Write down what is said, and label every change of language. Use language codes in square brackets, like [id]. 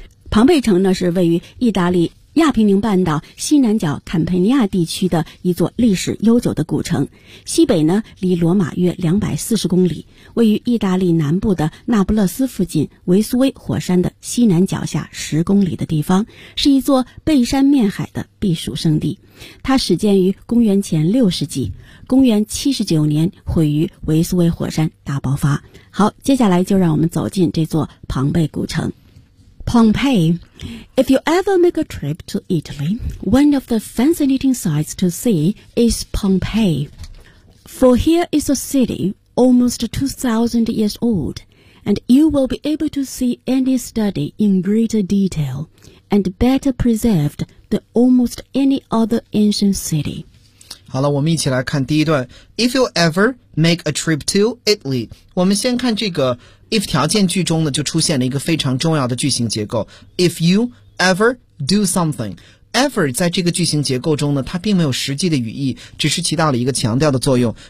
[zh] 庞贝城呢是位于意大利亚平宁半岛西南角坎佩尼亚地区的一座历史悠久的古城，西北呢离罗马约240公里，位于意大利南部的那不勒斯附近维苏威火山的西南脚下10公里的地方，是一座背山面海的避暑胜地。它始建于公元前60世纪，公元79年毁于维苏威火山大爆发。好，接下来就让我们走进这座庞贝古城。 [en] Pompeii. If you ever make a trip to Italy, one of the fascinating sights to see is Pompeii. For here is a city almost 2,000 years old, and you will be able to see any study in greater detail and better preserved than almost any other ancient city. [zh] 好了，我们一起来看第一段。 [en] If you ever make a trip to Italy, [zh] 我们先看这个if 条件句中呢就出现了一个非常重要的句型结构。 [en] If you ever do something, [zh] ever 在这个句型结构中呢它并没有实际的语义，只是起到了一个强调的作用。